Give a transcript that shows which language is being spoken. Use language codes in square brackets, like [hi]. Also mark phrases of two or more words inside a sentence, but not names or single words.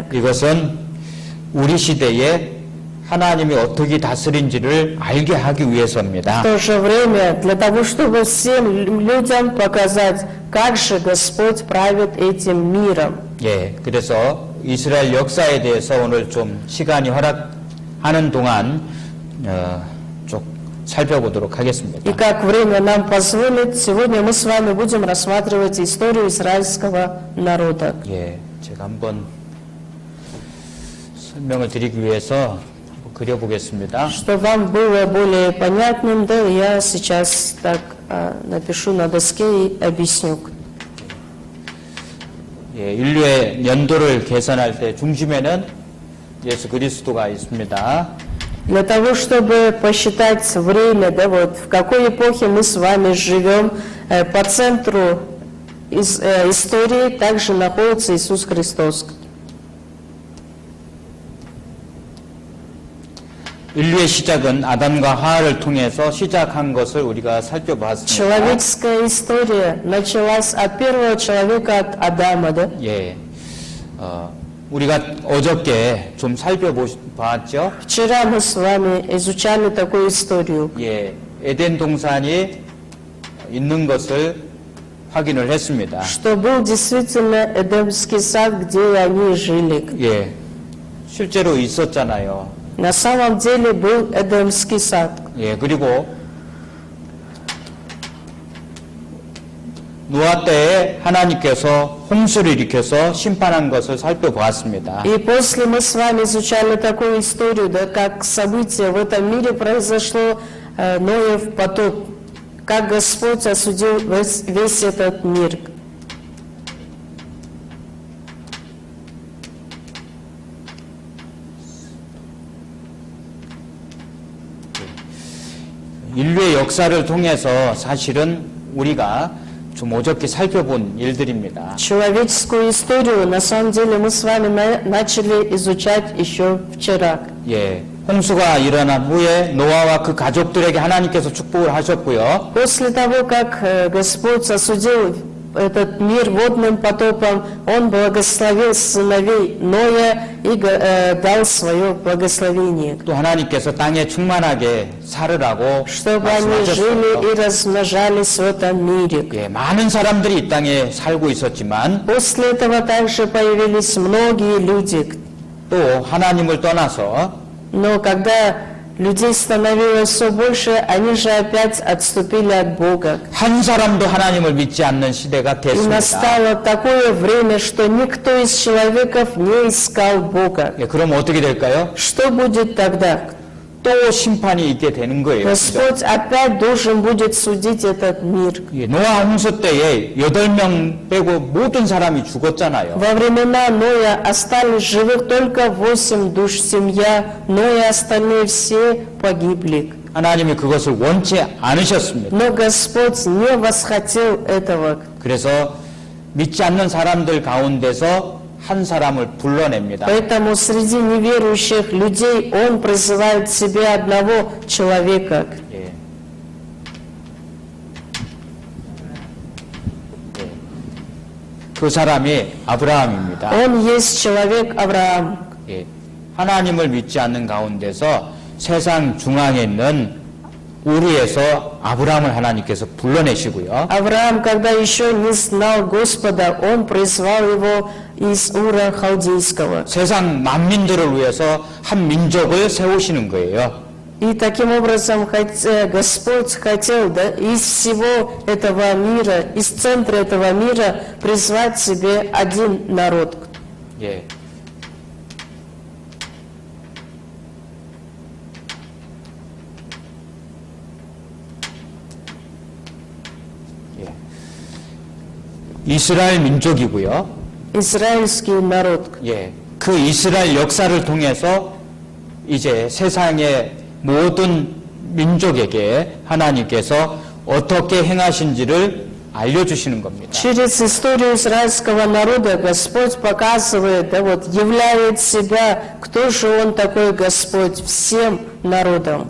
[ko] 이것은 우리 시대에 하나님이 어떻게 다스린지를 알게 하기 위해서입니다. [ru] В то же время для того, чтобы всем людям показать, как же Господь правит этим миром. [ko] 예, 그래서 이스라엘 역사에 대해서 오늘 좀 시간이 허락하는 동안 쭉 살펴보도록 하겠습니다. [ru] И как время нам позволит, сегодня мы с вами будем рассматривать историю израильского народа. [ko] 예, 제가 한번 설명을 드리기 위해서 그려보겠습니다. [ru] Чтобы вам было более понятным, да, я сейчас так напишу на доске и объясню. [ko] 예, 인류의 연도를 계산할 때 중심에는 예수 그리스도가 있습니다. [ru] Для того, чтобы посчитать время, да, вот в какой эпохе мы с вами живем, по центру истории также находится Иисус Христос. [ko] 인류의 시작은 아담과 하와를 통해서 시작한 것을 우리가 살펴봤습니다. [ru] Человеческая история началась от первого человека, от Адама, да? [ko] 예, 우리가 어저께 좀 살펴봤죠. [ru] Вчера мы с вами изучали такую историю. [ko] 예, 에덴 동산이 있는 것을 확인을 했습니다. [ru] Что был действительно Эдемский сад, где они жили. [ko] 예, 실제로 있었잖아요. [ru] На самом деле был Эдемский сад. [ko] 예, 그리고 노아 때에 하나님께서 홍수를 일으켜서 심판한 것을 살펴보았습니다. [ru] И после мы с вами изучали такую историю, да, как событие в этом мире произошло, Ноев потоп, как Господь осудил весь этот мир. [ko] 인류의 역사를 통해서 사실은 우리가 좀 어저께 살펴본 일들입니다. [ru] Человеческую историю, на самом деле, мы с вами начали изучать еще вчера. [ko] 예, 홍수가 일어난 후에 노아와 그 가족들에게 하나님께서 축복을 하셨고요. [ru] После того, как Господь осудил этот мир водным потопом, Он благословил сыновей Ноя и дал свое благословение, [ko] 또 하나님께서 땅에 충만하게 살으라고 [ru] чтобы они жили [ko] 말씀하셨어요. [ru] и размножались в этом мире. [ko] 예, 많은 사람들이 이 땅에 살고 있었지만 [ru] После этого также появились многие люди, [ko] 또 하나님을 떠나서 [ru] но когда людей становилось все больше, они же опять отступили от Бога. [ko] 한 사람도 하나님을 믿지 않는 시대가 [ru] И [ko] 됐습니다. [ru] настало такое время, что никто из человеков не искал Бога. [ko] 예, 그럼 어떻게 될까요? [ru] Что будет тогда? [ko] 또 심판이 있게 되는 거예요. [ru] Господь опять должен будет судить этот мир. [ko] 예, 노아 홍수 때에 8명 빼고 모든 사람이 죽었잖아요. [ru] Во времена Ноя остались живых только 8 душ, семья Ноя, остальные все погибли. [ko] 하나님이 그것을 원치 않으셨습니다. [ru] Но Господь не восхотел этого. [ko] 그래서 믿지 않는 사람들 가운데서 한 사람을 불러냅니다. [ru] Поэтому среди неверующих людей Он призывает себе одного человека. [ko] 예. 예. 그 사람이 아브라함입니다. [ru] Он есть человек Авраам. [ko] 예. 하나님을 믿지 않는 가운데서 세상 중앙에 있는 우리에서 아브라함을 하나님께서 불러내시고요. [ru] Авраам, когда еще не знал Господа, он призвал его из Ура Халдейского. [ko] 세상 만민들을 위해서 한 민족을 세우시는 거예요. [ru] И таким образом Господь хотел из всего этого мира, из центра этого мира призвать себе один народ. [ko] 예. 예. 이스라엘 민족이고요. [ru] Израильский народ. [ko] 예. 그 이스라엘 역사를 통해서 이제 세상의 모든 민족에게 하나님께서 어떻게 행하신지를 알려주시는 겁니다. [ru] Через историю израильского народа Господь показывает, являет себя, кто же Он такой Господь всем народам.